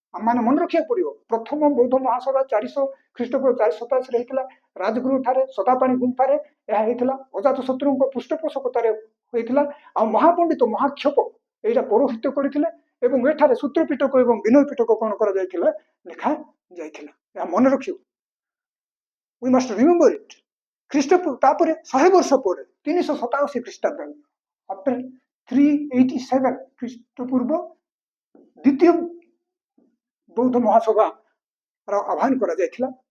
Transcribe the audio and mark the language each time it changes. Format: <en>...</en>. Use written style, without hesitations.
<or>ଆମମାନେ ମନେ ରଖିବାକୁ ପଡିବ, ପ୍ରଥମ ବୌଦ୍ଧ ମହାସଭା ଖ୍ରୀଷ୍ଟପୂର୍ବ 487 ହେଇଥିଲା। ରାଜଗୃହ ଠାରେ ସତାପାଣି ଗୁମ୍ଫାରେ ଏହା ହେଇଥିଲା। ଅଜାତ ଶତ୍ରୁଙ୍କ ପୃଷ୍ଠପୋଷକତାରେ ହୋଇଥିଲା। ଆଉ ମହାପଣ୍ଡିତ ମହାକ୍ଷେପ ଏଇଟା ପୌରୋହିତ୍ୟ କରିଥିଲେ। ଏବଂ ଏଠାରେ ସୂତ୍ର ପିଟକ ଏବଂ ବିନୟ ପିଟକ କଣ କରାଯାଇଥିଲା, ଲେଖା ଯାଇଥିଲା। ଏହା ମନେ ରଖିବ,</or> <en>we must remember it।</en> <or>ତାପରେ 100 ବର୍ଷ ପରେ 387 ଖ୍ରୀଷ୍ଟାବ୍ଦ, after 387 ଖ୍ରୀଷ୍ଟପୂର୍ବ ଦ୍ୱିତୀୟ ବୌଦ୍ଧ ମହାସଭାର ଆହ୍ୱାନ କରାଯାଇଥିଲା।</or>